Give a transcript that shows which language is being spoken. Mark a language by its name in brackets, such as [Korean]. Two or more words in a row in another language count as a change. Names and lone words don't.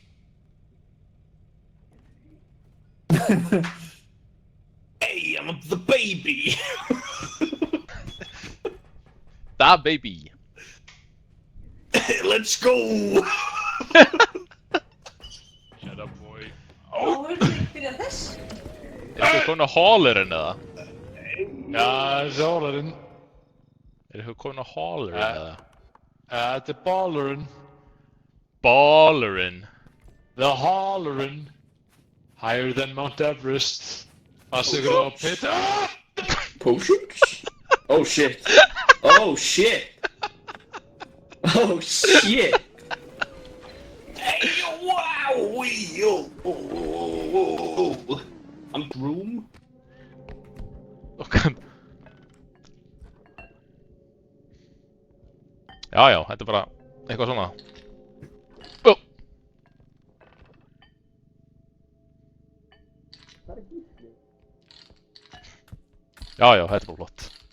[English] Hey, I'm the baby! Da baby. Let's go! Shut up, boy. [Icelandic] Áður byrja þess? þið komin á Hallerinn eða? Já, þessi Hallerinn. Þið komin á Hallerinn eða? Þetta Ballerinn. Ballerinn. [English] The Hallerinn. Higher than Mount Everest. [Icelandic] Passa ykkur á pit. [English] Potions? Oh shit. Oh shit. Oh shit. Hey, wow. Yo. I'm broom. Ok. [Icelandic] Já, þetta er bara eitthvað svona. Ó! Já, þetta er bara flott.